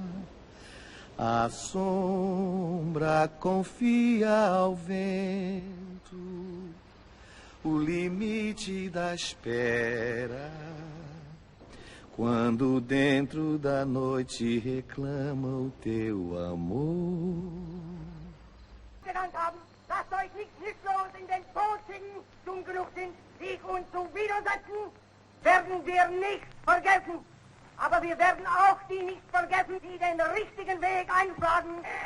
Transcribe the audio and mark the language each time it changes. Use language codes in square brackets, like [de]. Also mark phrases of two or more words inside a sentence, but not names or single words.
[pt] A sombra confia ao vento o limite da espera, quando dentro da noite reclama o teu amor. [de] Genannt haben, lasst euch nicht hilflos in den Tod schicken, dumm genug sind, sich uns zu widersetzen, werden wir nicht vergessen. Aber wir werden auch die nicht vergessen, die den richtigen Weg einschlagen.